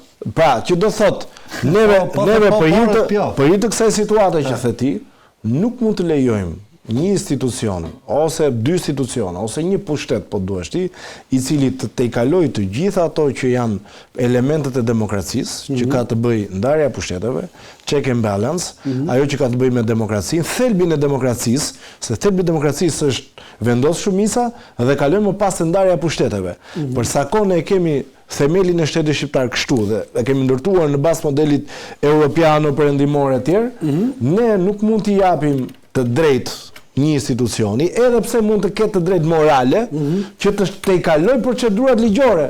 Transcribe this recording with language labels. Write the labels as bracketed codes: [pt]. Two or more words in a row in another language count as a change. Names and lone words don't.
[sq] Pra, që do thot, neve për hir të kësaj situate që the ti, nuk mund të lejojmë një institucion, ose dy institucione, ose një pushtet, po duhesh ti, i cili të tejkaloj të gjitha ato që janë elementet e demokracisë, që ka të bëj ndarja e pushteteve, [en] check and balance, [sq] ajo që ka të bëj me demokracinë, thelbin e demokracisë, se thelbi i demokracisë është vendos shumica dhe kalojmë më pas të ndarja e pushteteve. Për sa kohë ne kemi themelin e shtetit shqiptar kështu dhe e kemi ndërtuar në bazë modelit europiano perëndimor e tjerë, ne nuk mund t'i japim të drejtë një institucioni, edhe pse mund të ketë të drejtë morale, që të tejkaloj procedurat ligjore.